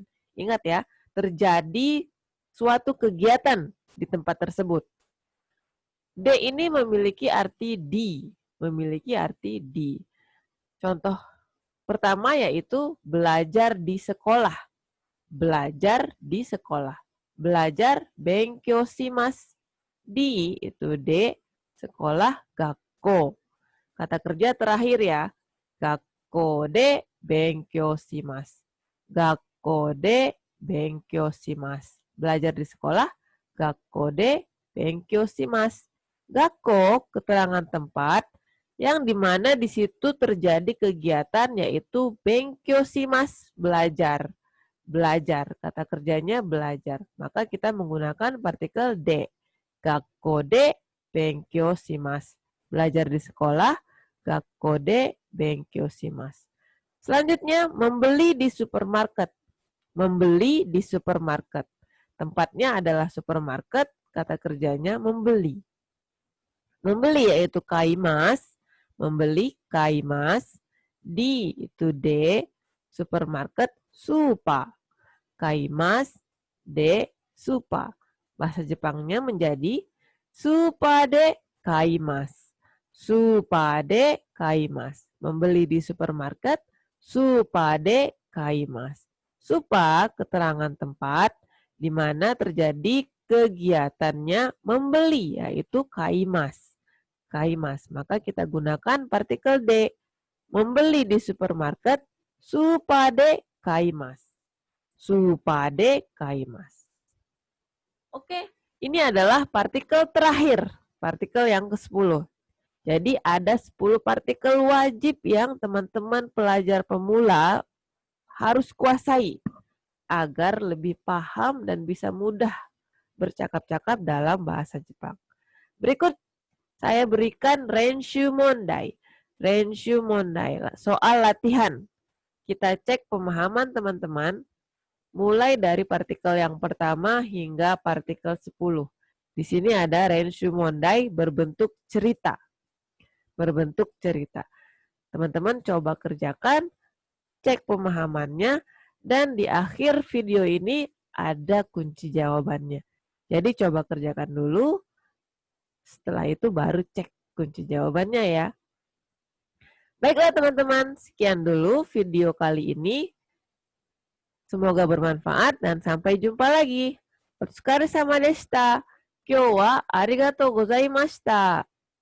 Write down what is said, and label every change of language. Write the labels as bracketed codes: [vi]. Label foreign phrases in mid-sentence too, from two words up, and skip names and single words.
[id] Ingat ya, terjadi suatu kegiatan di tempat tersebut. D ini memiliki arti di. Memiliki arti di. Contoh pertama yaitu belajar di sekolah. Belajar di sekolah. Belajar [ja] 勉強します. [id] Di itu D, sekolah gakko. Kata kerja terakhir ya. [ja] 学校で勉強します。学校で勉強します. [id] Belajar di sekolah. [ja] 学校で勉強します. 学校, [id] keterangan tempat yang dimana di situ terjadi kegiatan yaitu [ja] 勉強します, [id] belajar. Belajar, kata kerjanya belajar. Maka kita menggunakan partikel de. [ja] 学校で勉強します. [id] Belajar di sekolah. [ja] 学校で勉強します. [id] Selanjutnya, membeli di supermarket. Membeli di supermarket. Tempatnya adalah supermarket, kata kerjanya membeli. Membeli yaitu kaimasu. Membeli kaimasu. Di itu de, supermarket supa. [ja] 買いますでスーパー. [id] Bahasa Jepangnya menjadi [ja] スーパーで買います. スーパーで買います. [id] Membeli di supermarket. [ja] スーパーで買います. [id] Supa, keterangan tempat di mana terjadi kegiatannya membeli, yaitu kaimasu. [ja] 買います. [id] Maka kita gunakan partikel de. Membeli di supermarket. [ja] スーパーで買います。スーパーで買います. [id] Oke, ini adalah partikel terakhir. Partikel yang ke-10. Jadi ada 10 partikel wajib yang teman-teman pelajar pemula harus kuasai agar lebih paham dan bisa mudah bercakap-cakap dalam bahasa Jepang. Berikut saya berikan [ja] 練習問題. 練習問題, [id] soal latihan. Kita cek pemahaman teman-teman mulai dari partikel yang pertama hingga partikel 10. Di sini ada [ja] 練習問題 [id] berbentuk cerita. Berbentuk cerita. Teman-teman coba kerjakan, cek pemahamannya, dan di akhir video ini ada kunci jawabannya. Jadi coba kerjakan dulu, setelah itu baru cek kunci jawabannya ya. Baiklah teman-teman, sekian dulu video kali ini. Semoga bermanfaat dan sampai jumpa lagi. [ja] お疲れ様でした. 今日はありがとうございました.